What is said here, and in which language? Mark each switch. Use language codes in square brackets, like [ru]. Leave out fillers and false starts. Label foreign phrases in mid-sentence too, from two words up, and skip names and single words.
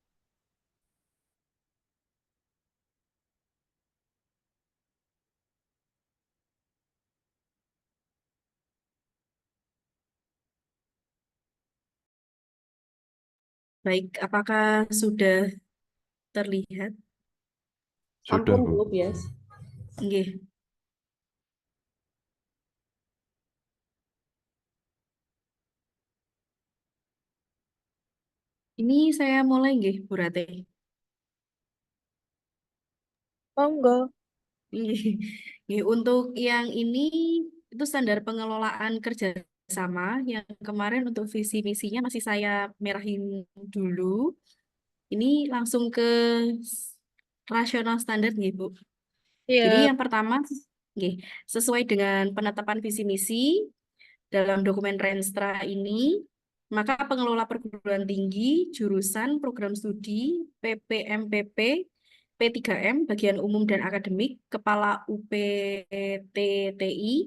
[id] Baik, apakah sudah terlihat? Sudah Ampun Bu. Bu Bias. Nggih. Ini saya mulai nggih, Bu Rate. Monggo. Nggih. Nggih, untuk yang ini itu standar pengelolaan kerjasama yang kemarin untuk visi misinya masih saya merahin dulu. Ini langsung ke rasional standar nggih, Bu. Jadi Iya. yang pertama, nggih, sesuai dengan penetapan visi misi dalam dokumen Renstra ini, maka pengelola perguruan tinggi, jurusan, program studi, PPMPP, P3M, bagian umum dan akademik, kepala UPTTI.